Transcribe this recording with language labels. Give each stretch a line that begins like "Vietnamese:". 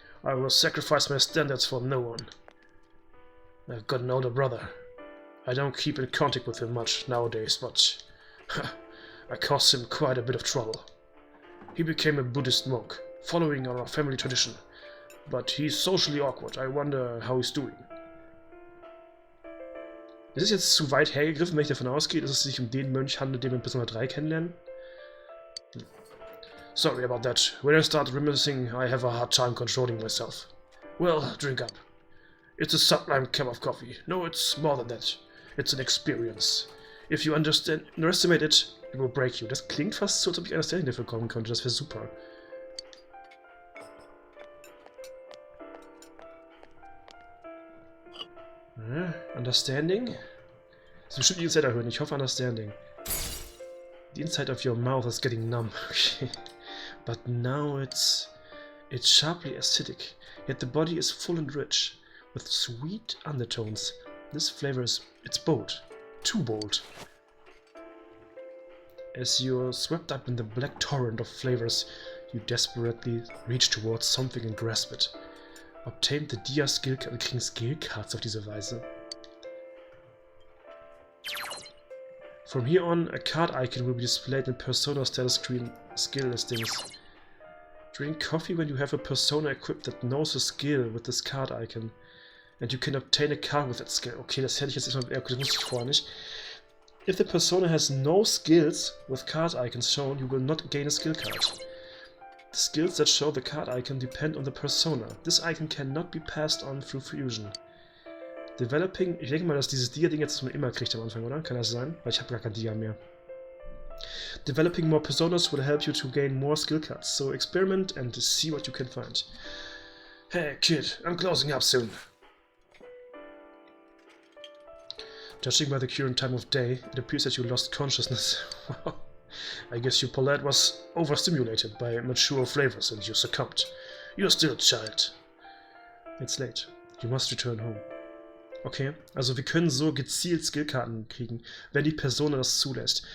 English: I will sacrifice my standards for no one. I've got an older brother. I don't keep in contact with him much nowadays, but I caused him quite a bit of trouble. He became a Buddhist monk, following our family tradition. But he's socially awkward. I wonder how he's doing.
German: Ist es jetzt zu weit hergegriffen, wenn ich davon ausgehe, dass es sich um den Mönch handelt, den wir in Persona 3 kennenlernen?
English: Sorry about that. When I start reminiscing, I have a hard time controlling myself. Well, drink up. It's a sublime cup of coffee. No, it's more than that. It's an experience. If you underestimate it, it will break you.
German: Das klingt fast so, als ob ich Understanding dafür kommen könnte. Das wäre super. Understanding? Das ist bestimmt die Inside erhöhen. Ich hoffe Understanding.
English: The inside of your mouth is getting numb. Okay. But now it's sharply acidic. Yet the body is full and rich, with sweet undertones. This flavor it's bold. Too bold. As you're swept up in the black torrent of flavors, you desperately reach towards something and grasp it. Obtained the Dia Skill Card.
German: Wir kriegen Skill Cards auf diese Weise.
English: From here on, a card icon will be displayed in Persona status screen skill listings. Drink coffee when you have a persona equipped that knows a skill with this card icon. And you can obtain a card with that skill.
German: Okay, das hätte ich jetzt erstmal. Okay, das wusste ich vorher nicht.
English: If the persona has no skills with card icons shown, you will not gain a skill card. The skills that show the card icon depend on the persona. This icon cannot be passed on through fusion.
German: Developing, ich denke mal, dass dieses Dia-Ding jetzt man immer kriegt am Anfang, oder? Kann das sein? Weil ich habe gar kein Dia mehr.
English: Developing more personas will help you to gain more skill cards, so experiment and see what you can find. Hey kid, I'm closing up soon. Judging by the current time of day, it appears that you lost consciousness. I guess your palate was overstimulated by mature flavors and you succumbed. You're still a child. It's late. You must return home.
German: Okay, also wir können so gezielt Skillkarten kriegen, wenn die Person das zulässt.